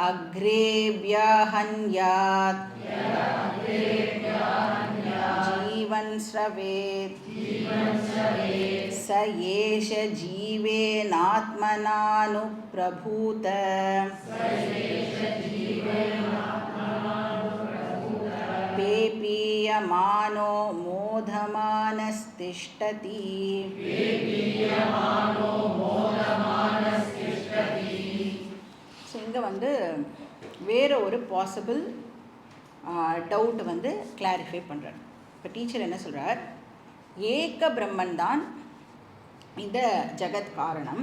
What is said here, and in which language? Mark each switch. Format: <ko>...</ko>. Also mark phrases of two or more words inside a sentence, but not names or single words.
<sa>अग्रेभ्यः जीवन् स्रवेत् स एष जीवेनात्मनानुप्रभूत पेपीयमानो मोदमानस्तिष्ठति.</sa> <ta>ஸோ இங்கே வேறு ஒரு</ta> <en>possible doubt clarify</en> <ta>பண்ணுறார். இப்போ டீச்சர் என்ன சொல்கிறார், ஏக பிரம்மன் தான் இந்த ஜகத் காரணம்.</ta>